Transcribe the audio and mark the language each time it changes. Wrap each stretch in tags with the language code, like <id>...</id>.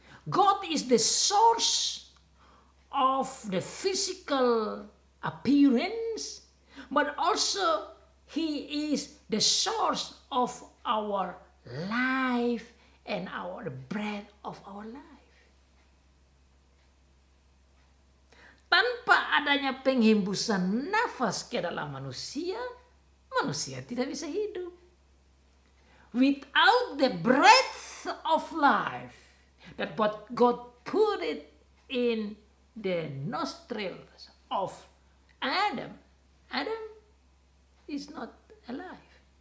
<en>God is the source of the physical appearance, but also He is the source of our life and the breath of our life.</en> <id>Tanpa adanya penghembusan nafas ke dalam manusia, manusia tidak bisa hidup.</id> <en>Without the breath of life that God put it in the nostrils of Adam, Adam is not alive.</en>